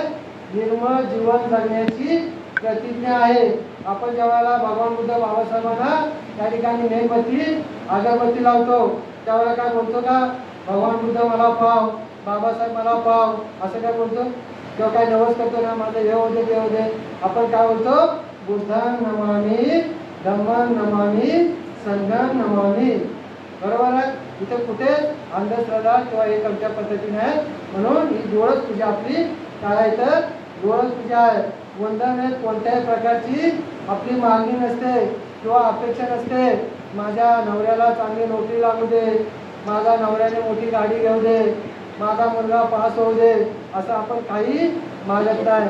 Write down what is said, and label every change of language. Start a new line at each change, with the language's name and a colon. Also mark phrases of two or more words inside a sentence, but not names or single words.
Marathi: निर्मळ जीवन जगण्याची प्रतिज्ञा आहे. आपण जेव्हा भगवान बुद्ध बाबासाहेबांना त्या ठिकाणी मेणबत्ती अगरबत्ती लावतो त्यावेळेला काय बोलतो का? भगवान बुद्ध मला पाव, बाबासाहेब मला पाव, असं काय बोलतो? किंवा काय नवस करतो ना माझं हे होते ते होते. आपण काय बोलतो?
Pali: बुद्धं नमामि, धम्मं नमामि, संघं नमामि.
Marathi: बरोबर आहे. इथे कुठे अंधश्रद्धा किंवा एक आमच्या पद्धतीने आहे. म्हणून ही डोळस पूजा आपली काय आहे तर डोळस पूजा आहे. वंदन आहे. कोणत्याही प्रकारची आपली मागणी नसते किंवा अपेक्षा नसते. माझ्या नवऱ्याला चांगली नोकरी लागू दे, माझ्या नवऱ्याने मोठी गाडी घेऊ दे, माझा मुलगा पास होऊ दे, असं आपण काही मागत नाही.